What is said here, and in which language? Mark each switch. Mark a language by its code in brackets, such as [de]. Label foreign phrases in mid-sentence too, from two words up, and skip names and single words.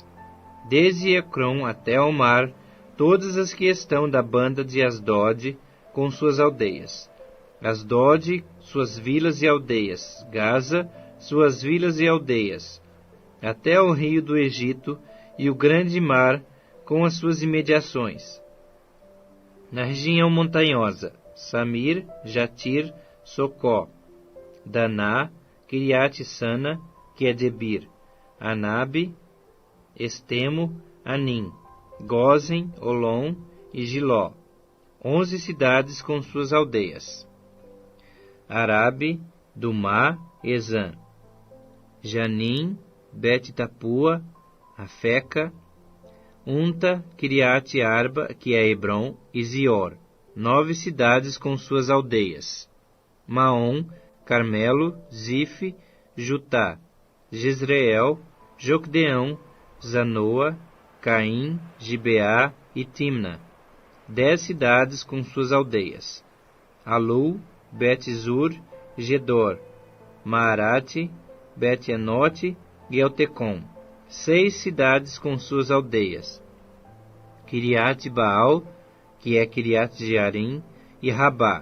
[pt] Desde Ecrom até o mar, todas as que estão da banda de Asdod, com suas aldeias. Asdod, suas vilas e aldeias. Gaza, suas vilas e aldeias. Até o rio do Egito e o grande mar, com as suas imediações. Na região montanhosa, Samir, Jatir, Socó, Daná, Kiriat-Sana, que é Debir, Anabe, Estemo, Anim, Gozen, Olom e Giló. 11 cidades com suas aldeias. Arabe, Dumá, Ezã, Janim, Bet-Tapua, Afeca, Unta, Kiriat-Arba, que é Hebron, e Zior. 9 cidades com suas aldeias. Maom, Carmelo, Zif, Jutá, Jezreel, Jocdeão, Zanoa, Caim, Gibeá e Timna. 10 cidades com suas aldeias. Alu, Bet-Zur, Gedor, Maarate, Bet-Enote e Eltecom. 6 cidades com suas aldeias. Kiriat-Baal, que é Kiriat-Jearim, e Rabá.